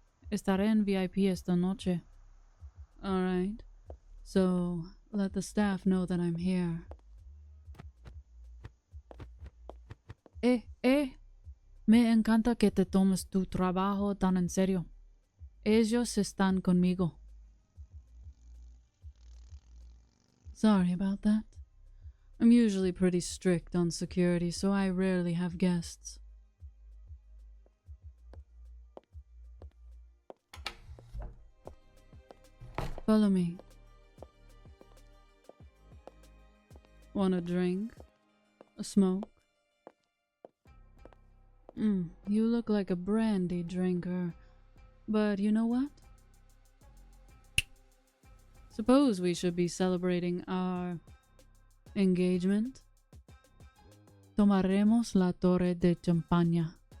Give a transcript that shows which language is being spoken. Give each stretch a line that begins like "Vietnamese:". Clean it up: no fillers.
Spanish: Estaré en VIP esta noche.
English: Alright. So, let the staff know that I'm here.
Spanish: Me encanta que te tomes tu trabajo tan en serio. Ellos están conmigo.
English: Sorry about that. I'm usually pretty strict on security, so I rarely have guests. Follow me. Want a drink? A smoke? You look like a brandy drinker. But you know what? Suppose we should be celebrating our engagement?
Spanish: Tomaremos la torre de champaña.